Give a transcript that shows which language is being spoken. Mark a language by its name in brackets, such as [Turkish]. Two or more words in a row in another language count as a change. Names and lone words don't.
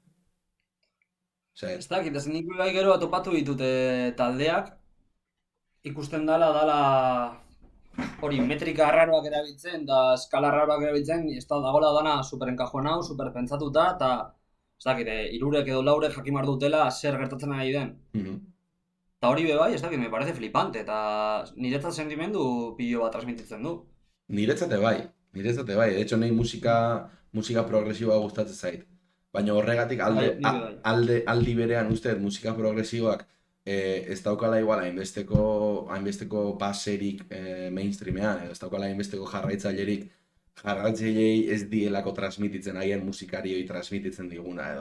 [Basque] Ez dakit, ez nik bai gero topatu ditute taldeak, ikusten dala hori metrika arraroak erabiltzen, da eskala arraroak erabiltzen, ez da dagoela dana superenkajonau, superpentsatuta, eta ez dakit, hirurek edo laurek jakimar dutela zer gertatzen ari den. Eta hori bai, ez dakit, [Spanish] me parece flipante, [Basque] eta niretzat sentimendu pilo bat transmititzen du. Niretzate bai. [Spanish] De hecho, [Basque] nahi musika progresiboa gustatzen zait. Baina horregatik aldi berean uste musika progresiboak ez daukala igual hainbesteko baserik mainstreamean, ez daukala hainbesteko jarraitzailerik ez dielako transmititzen haien musikarioi transmititzen diguna edo.